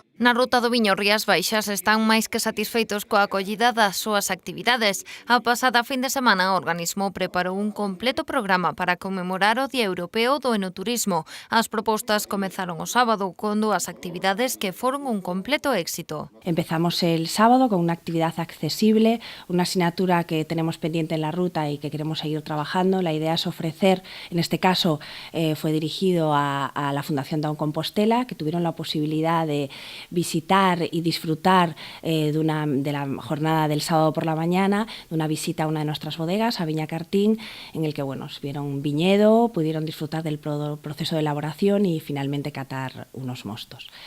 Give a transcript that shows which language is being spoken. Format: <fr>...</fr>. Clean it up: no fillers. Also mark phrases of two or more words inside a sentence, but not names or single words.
<gl>Na ruta do Viño Rías Baixas están máis que satisfeitos coa acollida das súas actividades. A pasada fin de semana o organismo preparou un completo programa para conmemorar o Día Europeo do Enoturismo. As propostas comezaron o sábado con dúas actividades que foron un completo éxito.</gl> <es>Empezamos el sábado con una actividad accesible, una asignatura que tenemos pendiente en la ruta y que queremos seguir trabajando. La idea es ofrecer, en este caso fue dirigido a la Fundación Down Compostela, que tuvieron la posibilidad de visitar y disfrutar de la jornada del sábado por la mañana, de una visita a una de nuestras bodegas, a Viña Cartín, en el que vieron un viñedo, pudieron disfrutar del proceso de elaboración y finalmente catar unos mostos.</es>